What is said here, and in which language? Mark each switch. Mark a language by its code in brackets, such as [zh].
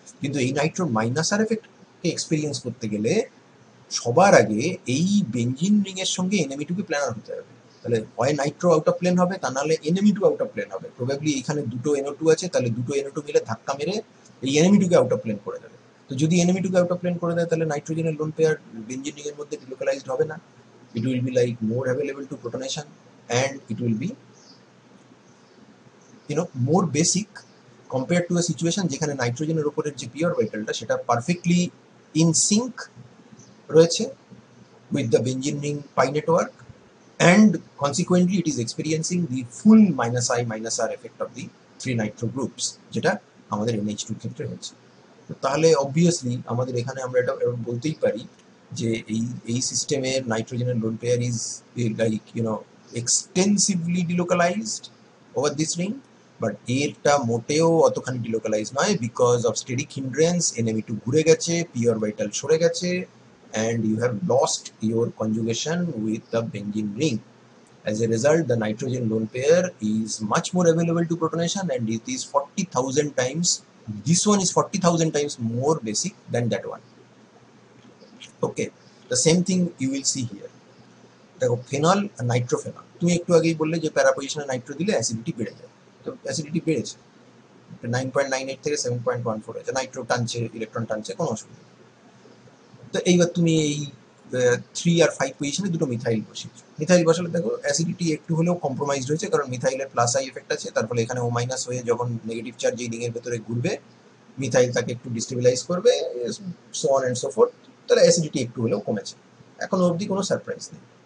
[bn] কিন্তু এই নাইট্রোর -R এফেক্টকে experience করতে গেলে সবার আগে এই বেঞ্জিন রিং এর সঙ্গে NMe2 কে প্ল্যানার হতে হবে। তাহলে হয় নাইট্রো আউট অফ প্লেন হবে, তা নাহলে NMe2 আউট অফ প্লেন হবে। প্রবাবলি এখানে দুটো NO2 আছে, তাহলে দুটো NO2 মিলে ধাক্কা মেরে এই NMe2 K out of plane করে দেবে। তো যদি NMe2 K out of plane করে দেয়, তাহলে নাইট্রোজেনের লোন পেয়ার বেঞ্জিন রিং এর মধ্যে ডিলোকালাইজড হবে না, [en] it will be like more available to protonation, and it will be more basic compared to a situation [bn] যেখানে নাইট্রোজেনের উপরের যে পি অরবিটালটা, সেটা পারফেক্টলি ইন সিঙ্ক রয়েছে [en] with the benzene ring pi network, and consequently it is experiencing the full -I/-R effect of the three nitro groups, [bn] যেটা আমাদের NH2 ক্ষেত্রে হচ্ছে। তাহলে অবভিয়াসলি আমাদের এখানে আমরা এটা বলতেই পারি যে এই সিস্টেমের নাইট্রোজেনের lone pair [en] is like extensively delocalised over this ring, [bn] but এটা মোটেও অতখানি ডিলোকালাইজ নয়, because of steric hindrance. NMe2 ঘুরে গেছে, পি অরবিটাল সরে গেছে, [en] and you have lost your conjugation with the benzene ring. As a result, the nitrogen lone pair is much more available to protonation, and it is 40,000 times, this one is 40,000 times more basic than that one. Okay, the same thing you will see here. [bn] দেখো phenol আর nitrophenol, তুমি একটু আগেই বললে যে প্যারা পজিশনে Nitro দিলে acidity বেড়ে যায়, তো অ্যাসিডিটি বেড়েছে 9.98 থেকে 7.14 হয়েছে, নাইট্রো টানছে, ইলেকট্রন টানছে, কোনো অসুবিধা নেই। তো এইবার তুমি এই 3 আর 5 পজিশনে দুটো মিথাইল বসিয়েছো, মিথাইল বসালে দেখো অ্যাসিডিটি একটু হলেও কম্প্রোমাইজড হয়েছে, কারণ মিথাইলের প্লাস আই এফেক্ট আছে, তার ফলে এখানে ও মাইনাস হয়ে যখন নেগেটিভ চার্জ এই রিংয়ের ভেতরে ঘুরবে, মিথাইল তাকে একটু ডিস্টেবিলাইজ করবে, [en] so on and so forth, [bn] তাহলে অ্যাসিডিটি একটু হলেও কমেছে, এখনো অবধি কোনো সারপ্রাইজ নেই।